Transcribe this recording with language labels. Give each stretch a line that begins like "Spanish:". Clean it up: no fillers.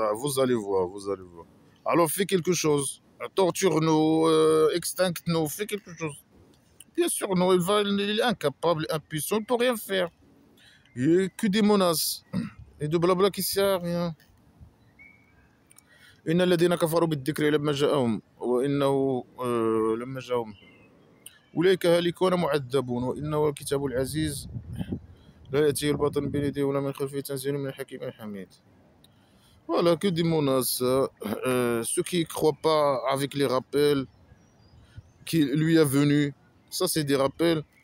French: Ah, vous allez voir, vous allez voir. Alors, fais quelque chose. Torture-nous, extincte-nous, fais quelque chose. Bien sûr, non, il est incapable, impuissant, il ne peut rien faire. Il n'y a que des menaces. Et de blabla qui sert à rien.
Arabic: إن الذين كفروا بالذكر لما جاءهم وإنه لما جاءهم أولئك هالكون معذبون وإنه الكتاب العزيز لا يأتيه الباطل من بين يديه ولا من خلفه تنزيل من الحكيم الحميد.
French: Voilà, que des menaces. Ceux qui ne croient pas avec les rappels qui lui est venu, ça c'est des rappels.